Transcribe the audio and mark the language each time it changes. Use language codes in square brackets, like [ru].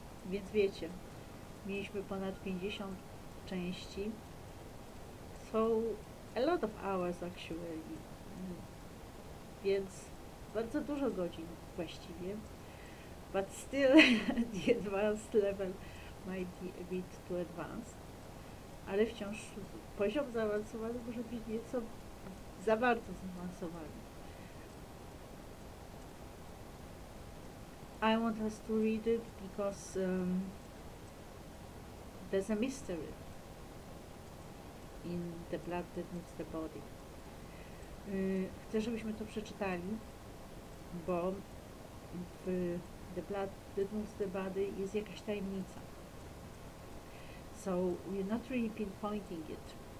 [pl] Więc wiecie, mieliśmy ponad 50 części. [en] So a lot of hours actually. [pl] Więc bardzo dużo godzin właściwie. [en] But still the advanced level might be a bit too advanced. [pl] Ale wciąż poziom zaawansowany może być nieco za bardzo zaawansowany. [en] I want us to read it because there's a mystery in the blood that moves the body. [pl] Chcę, żebyśmy to przeczytali, bo w [en] the blood that moves the body [pl] jest jakaś tajemnica. [en] So we're not really pinpointing it.